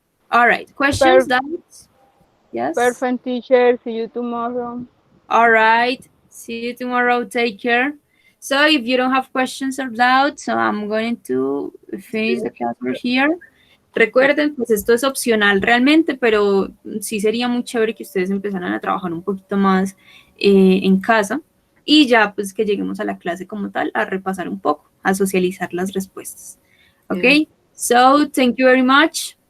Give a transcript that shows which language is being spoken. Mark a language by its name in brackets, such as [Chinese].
[English] All right, questions, doubts? Yes? Perfect, teacher. See you tomorrow. All right, see you tomorrow, take care. So if you don't have questions or doubts, so I'm going to finish the class over here. [Spanish] Recuerden, pues esto es opcional realmente, pero sí sería muy chévere que ustedes empezaran a trabajar un poquito más en casa y ya pues que lleguemos a la clase como tal, a repasar un poco, a socializar las respuestas. [English] Okay, so thank you very much.